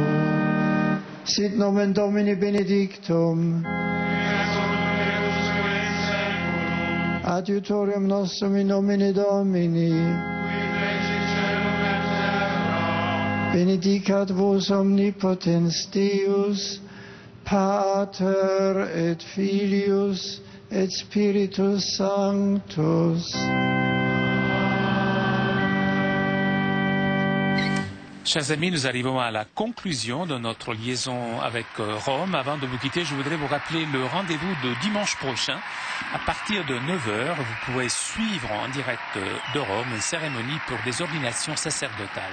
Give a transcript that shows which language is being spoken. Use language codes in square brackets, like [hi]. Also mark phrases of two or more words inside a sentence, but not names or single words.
[la] Sit nomen Domini benedictum, adiutorium nostrum in nomine Domini, benedicat vos omnipotens Deus, Pater et Filius et Spiritus Sanctus. [fr] Chers amis, nous arrivons à la conclusion de notre liaison avec Rome. Avant de vous quitter, je voudrais vous rappeler le rendez-vous de dimanche prochain. À partir de 9h, vous pourrez suivre en direct de Rome une cérémonie pour des ordinations sacerdotales.